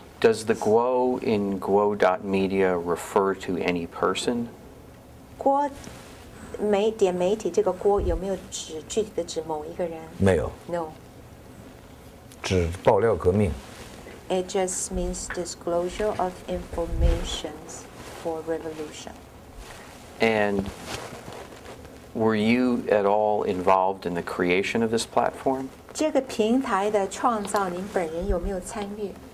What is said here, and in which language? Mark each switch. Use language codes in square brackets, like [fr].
[en] Does the Guo in guo.media refer to any person? [zh] 郭点媒体这个郭有没有具体的指某一个人？没有。 [en] No. [zh] 指爆料革命。 [en] It just means disclosure of informations for revolution. And were you at all involved in the creation of this platform? [zh] 这个平台的创造，您本人有没有参与？